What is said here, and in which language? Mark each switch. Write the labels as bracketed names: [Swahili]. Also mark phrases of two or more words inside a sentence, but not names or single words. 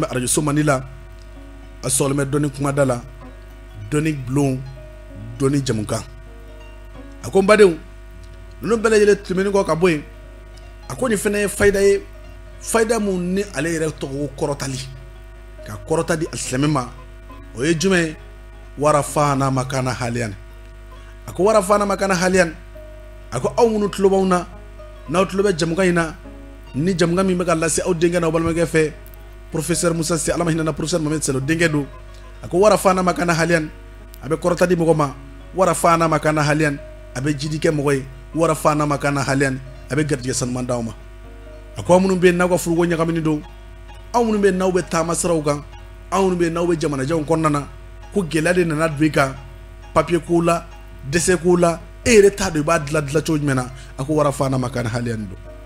[Bambara] arajo so mandi la aw sɔgɔlen bɛ dɔnni kumada la dɔnni bulon dɔnni jamukan a ko n badenw ninnu bɛɛ lajɛlen tɛmɛnen kɔ ka bɔ yen a ko nin fana ye fayida ye fayida mun ni ale yɛrɛ tɔgɔ ko kɔrɔtali ka kɔrɔta di alisilamɛ ma o ye jumɛn ye warafana makana haliyan a ko warafana makana haliyan a ko aw minnu tulo b'anw na n'aw tulo bɛ jamukan in na ni jamukan min bɛ ka lase aw denkɛ n'aw balimakɛ fɛ professeur Musa Se ala ma hinɛ professeur Mohamed Selo denkɛ don a ko warafana makana haliyan a bɛ kɔrɔta di mɔgɔ ma warafana makana haliyan a bɛ jidi kɛ mɔgɔ ye warafana makana haliyan a bɛ garijɛgɛ sanuman d'aw ma a ko aw minnu bɛ yen n'aw ka furuko ɲagamini don aw minnu bɛ yen n'aw bɛ taama siraw kan aw minnu bɛ yen n'aw bɛ jamanajanw kɔnɔna na ko gɛlɛya de nana don i kan papiye ko la dɛsɛ ko la e yɛrɛ t'a dɔn i b'a dilan cogo jumɛn na a ko warafana makana haliyan don